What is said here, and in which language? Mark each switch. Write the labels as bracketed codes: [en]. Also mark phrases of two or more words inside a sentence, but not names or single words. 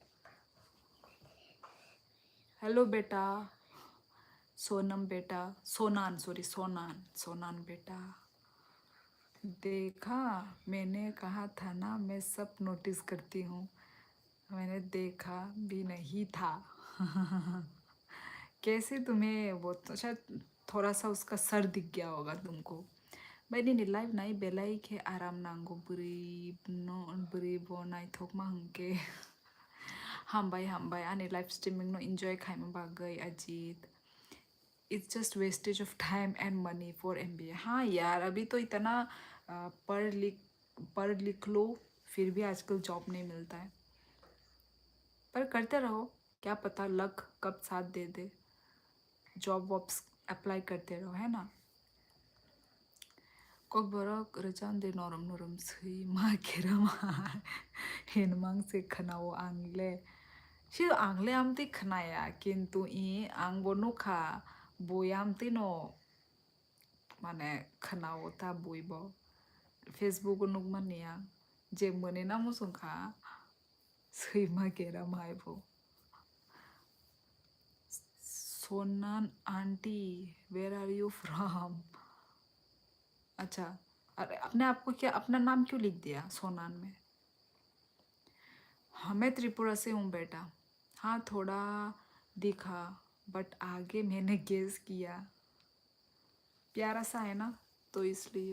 [hi] हेलो बेटा, सोनम बेटा, सोनान, सॉरी सोनान, सोनान बेटा। देखा, मैंने कहा था ना, मैं सब नोटिस करती हूँ। मैंने देखा भी नहीं था। कैसे तुम्हें वो, तो शायद थोड़ा सा उसका सर दिख गया होगा तुमको। [trp] Baini ni live nai belai ke aram nango beri no beri bo nai thok ma hangke. Hambai ani [en] live streaming [trp] no enjoy khai ma bagai Ajit. [en] It's just wastage of time and money for MBA. [hi] हाँ यार, अभी तो इतना पढ़ लिख लो फिर भी आजकल जॉब नहीं मिलता है। पर करते रहो, क्या पता लक कब साथ दे दे। [en] job wobs apply [hi] करते रहो, है ना। [trp] Kok borok rejan de norom norom sui ma kerama hinmang se khanao angle si angle amti khanaya kintu I ang bonu kha boyamti no mane khanao ta boibo Facebook nuk mania je mone na musung kha sui ma kerama aibo. [en] Sonan auntie, where are you from? [hi] अच्छा, अरे अपने आप को क्या, अपना नाम क्यों लिख दिया सोनान में? हाँ मैं त्रिपुरा से हूँ बेटा। हाँ थोड़ा दिखा, बट आगे मैंने गेस किया। प्यारा सा है ना, तो इसलिए।